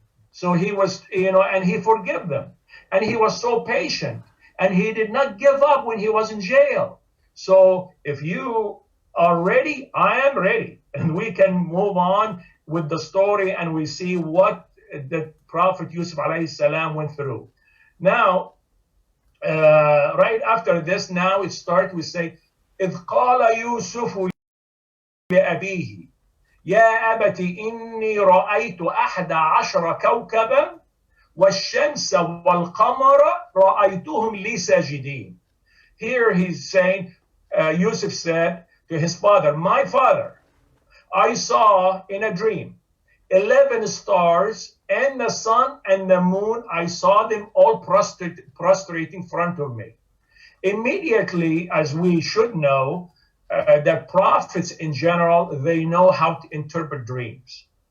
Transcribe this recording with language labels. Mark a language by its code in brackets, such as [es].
[en] So he was, and he forgave them, and he was so patient, and he did not give up when he was in jail. So if you are ready, I am ready, and we can move on with the story, and we see what the Prophet Yusuf alayhi salam went through. Now, right after this, now it starts, we say, [ar] إذ قال يوسف لأبيه يا أبت إني رأيت 11 كوكبا والشمس والقمر رأيتهم لي ساجدين. [en] Here he's saying, Yusuf said to his father, my father, I saw in a dream 11 stars, and the sun and the moon, I saw them all prostrate in front of me. Immediately, as we should know, that prophets in general, they know how to interpret dreams.